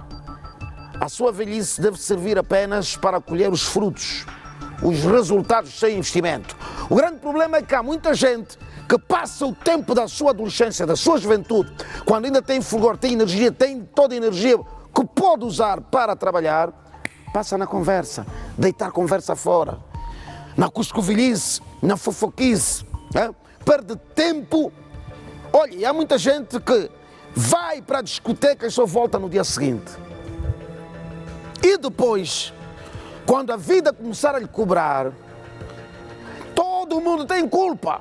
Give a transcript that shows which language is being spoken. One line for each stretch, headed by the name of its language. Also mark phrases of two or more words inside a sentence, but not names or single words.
Portuguese: A sua velhice deve servir apenas para colher os frutos, os resultados sem investimento. O grande problema é que há muita gente que passa o tempo da sua adolescência, da sua juventude, quando ainda tem fulgor, tem energia, tem toda a energia que pode usar para trabalhar, passa na conversa, deitar conversa fora, na cuscovilhice, na fofoquice, perde tempo. Olha, e há muita gente que vai para a discoteca e só volta no dia seguinte. E depois, quando a vida começar a lhe cobrar, todo mundo tem culpa.